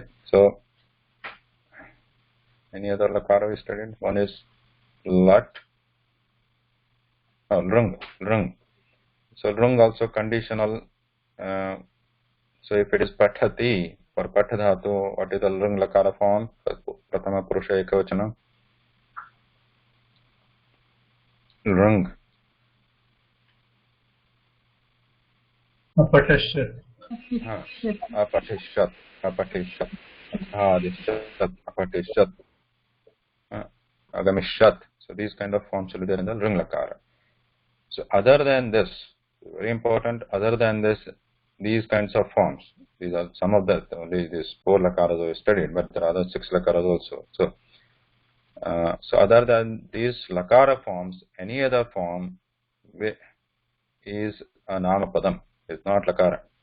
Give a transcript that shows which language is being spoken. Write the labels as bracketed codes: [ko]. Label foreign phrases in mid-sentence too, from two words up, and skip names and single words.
[en] So, any other Lakara we studied? One is Lat. Oh, Rung. So, Rung also conditional. So, if it is Pathati, for Pathadhatu, what is the [sa] लृङ् लकार [en] form? [sa] प्रथम पुरुष एकवचन. [en] Rung. Apatishat. Apatishat. Apatishat. Agamishat. So these kind of forms will be there in the [sa] लृङ् लकार. [en] So other than this, very important, other than this, these kinds of forms, these are some of the, only these 4 Lakaras we studied, but there are other 6 Lakaras also. So, other than these Lakara forms, any other form is a Namapadam, is not Lakara.